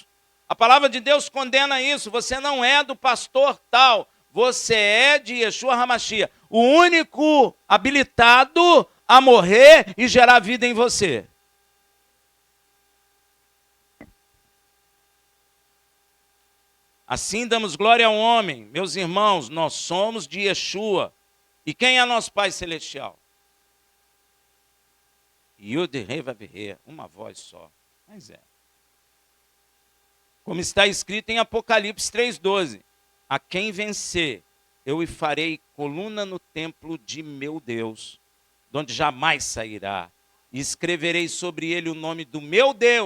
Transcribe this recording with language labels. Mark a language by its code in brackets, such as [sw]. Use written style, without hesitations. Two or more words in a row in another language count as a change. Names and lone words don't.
[pt] A palavra de Deus condena isso. Você não é do pastor tal, você é de Yeshua HaMashiach, o único habilitado a morrer e gerar vida em você. Assim damos glória ao homem. Meus irmãos, nós somos de Yeshua. E quem é nosso Pai Celestial? Yud-Heh-Vav-Heh, uma voz só. Mas é. Como está escrito em Apocalipse 3,12. A quem vencer, eu lhe farei coluna no templo de meu Deus, de onde jamais sairá. E escreverei sobre ele o nome do meu Deus.